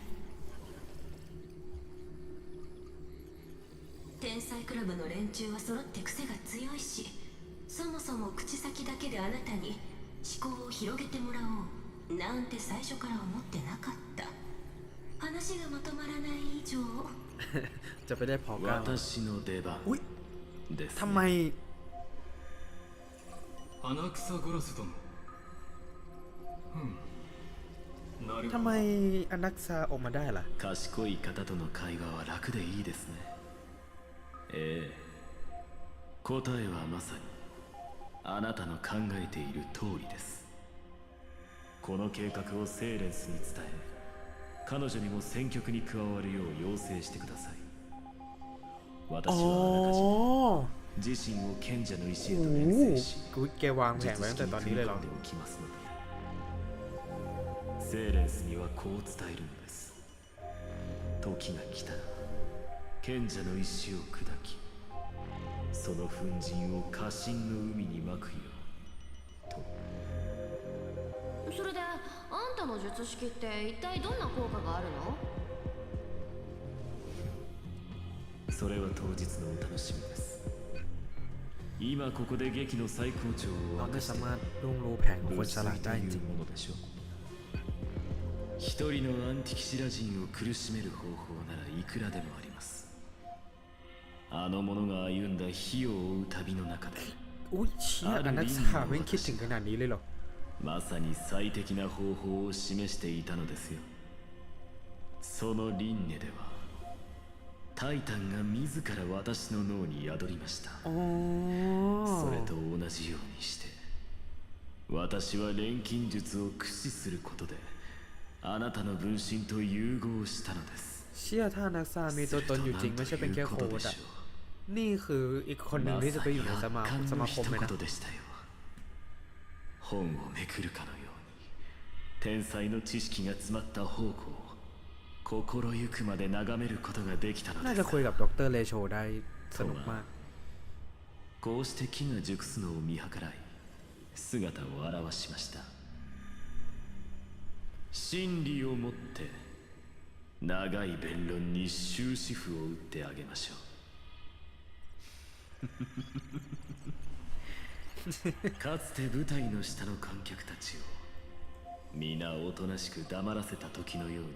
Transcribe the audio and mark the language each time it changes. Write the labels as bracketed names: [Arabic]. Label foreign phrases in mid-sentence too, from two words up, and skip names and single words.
[Japanese] 天才クラブの連中は揃って癖が強いし、そもそも口先だけであなたに思考を広げてもらおうなんて最初から思ってなかった。話がまとまらない以上 [Thai] จะไปได้พอก้าว [Japanese] 私の出番 [Thai] อุ๊ย [Japanese] ですね。 [Thai] ทำไม [Japanese] 穴草ゴラス殿。なるほど。 [Thai] ทำไมอนักซาออกมาได้ล่ะ [Japanese] 賢い方との会話は楽でいいですね。ええ、答えはまさにあなたの考えている通りです。この計画をセーレンスに伝え、彼女にも戦局に加わるよう要請してください。私はあらかじめ自身を賢者の石へと連成し、 [Thai] กูแกวางแผนไว้ตั้งแต่ตอนนี้เลยเหรอ [Japanese] 術式に組み込んでおきますので、セーレンスにはこう伝えるのです。時が来たら賢者の石を砕き、その粉塵を家臣の海にまくようと。それであんたの術式って一体どんな効果があるの？それは当日のお楽しみです。今ここで劇の最高潮を明かして [Thai] เราไม่สามารถล่วงรู้แผนของคนฉลาดได้จริง [Japanese] ものでしょう。一人のアンティキシラ人を苦しめる方法ならいくらでもあります。あの者が歩んだ火を追う旅の中で、 [Thai] อุ้ยเชี่ยอนักซาไม่คิดถึงขนาดนี้เลยเหรอ [Japanese] まさに最適な方法を示していたのですよ。その輪廻ではタイタンが自ら私の脳に宿りました。それと同じようにして私は錬金術を駆使することであなたの分身と融合したのです。 [Thai] เชี่ยถ้าอนักซามีตัวตนอยู่จริงไม่ใช่เป็นแค่โค้ดอะนี่คืออีกคนหนึ่งที่จะไปอยู่ในสมาคมเลยนะ [Japanese] 本をめくるかのように天才の知識が詰まった宝庫を心ゆくまで眺めることができたのです。 [Thai] น่าจะคุยกับดรเลโชได้สนุกมาก [Japanese] こうして木が熟すのを見計らい姿を現しました。真理をもって長い弁論に終止符を打ってあげましょう。かつて舞台の下の観客たちを皆おとなしく黙らせた時のようにね。